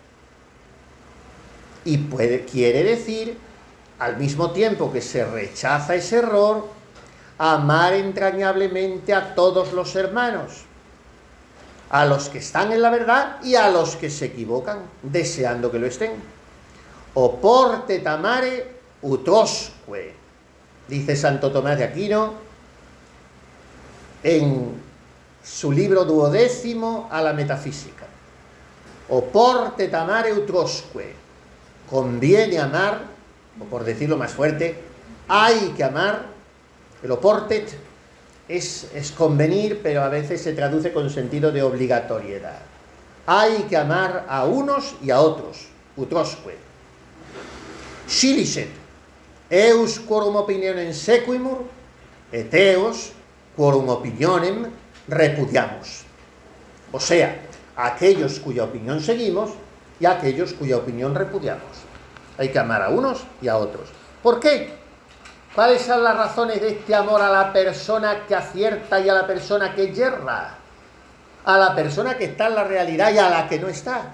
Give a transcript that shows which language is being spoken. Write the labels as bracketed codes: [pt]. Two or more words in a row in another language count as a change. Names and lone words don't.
[es] Y quiere decir, al mismo tiempo que se rechaza ese error, amar entrañablemente a todos los hermanos, a los que están en la verdad y a los que se equivocan, deseando que lo estén. [la] Oportet amare utrosque, [es] dice Santo Tomás de Aquino en su libro 12º a la metafísica. [la] Oportet amare utrosque, [es] conviene amar, o por decirlo más fuerte, hay que amar. El oportet es convenir, pero a veces se traduce con sentido de obligatoriedad. Hay que amar a unos y a otros, utrosque. [la] Scilicet, eus quorum opinionem sequimur, et eos quorum opinionem repudiamos. [es] O sea, aquellos cuya opinión seguimos y aquellos cuya opinión repudiamos. Hay que amar a unos y a otros. ¿Por qué? ¿Cuáles son las razones de este amor a la persona que acierta y a la persona que yerra? A la persona que está en la realidad y a la que no está.